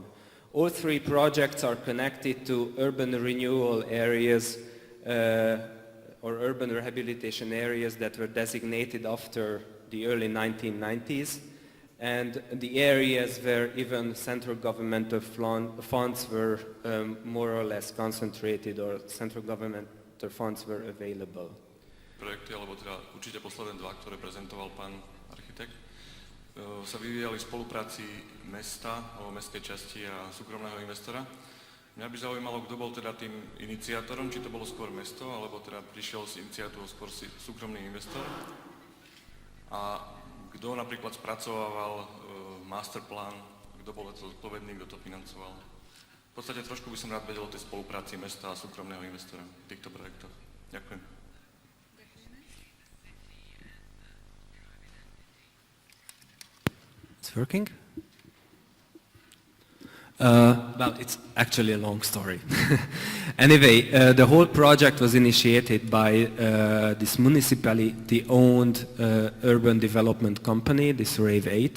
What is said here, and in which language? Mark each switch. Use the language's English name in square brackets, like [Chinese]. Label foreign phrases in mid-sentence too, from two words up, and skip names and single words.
[English] All 3 projects are connected to urban renewal areas or urban rehabilitation areas that were designated after the early 1990s, and the areas where even central governmental funds were more or less concentrated, or central governmental funds were available. [Slovak] Projekty, alebo teda určite posledné 2, ktoré prezentoval pán architekt, sa vyvíjali v spolupráci mesta, alebo mestskej časti a súkromného investora. Mňa by zaujímalo, kto bol teda tým iniciátorom, či to bolo skôr mesto, alebo teda prišiel s iniciatívou skôr súkromný investor. A kto napríklad spracovával masterplán, kto bol zodpovedný, kto to financoval. V podstate trošku by som rád vedel o tej spolupráci mesta a súkromného investora v týchto projektoch. Ďakujem. [English] It's working? Well, it's actually a long story. Anyway, the whole project was initiated by this municipality-owned urban development company, this Rave 8.